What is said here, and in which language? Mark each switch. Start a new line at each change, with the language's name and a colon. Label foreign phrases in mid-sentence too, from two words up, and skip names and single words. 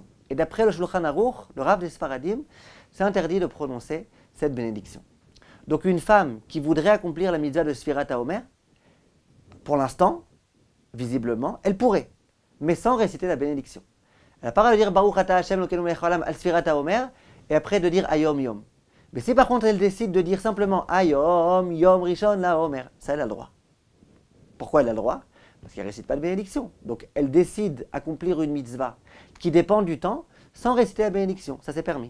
French: Et d'après le Shulchan Aruch, le Rav des Sfaradim, c'est interdit de prononcer cette bénédiction. Donc une femme qui voudrait accomplir la mitzvah de
Hebrew: ספירת העומר,
French: pour l'instant, visiblement, elle pourrait, mais sans réciter la bénédiction. Elle n'a pas le droit de dire
Hebrew: ברוך אתה השם אלוקינו מלך העולם על ספירת העומר
French: et après de dire
Hebrew: היום יום.
French: Mais si par contre elle décide de dire simplement
Hebrew: היום יום ראשון לעומר,
French: ça elle a le droit. Pourquoi elle a le droit? Parce qu'elle ne récite pas de bénédiction. Donc elle décide d'accomplir une mitzvah qui dépend du temps sans réciter la bénédiction. Ça c'est permis.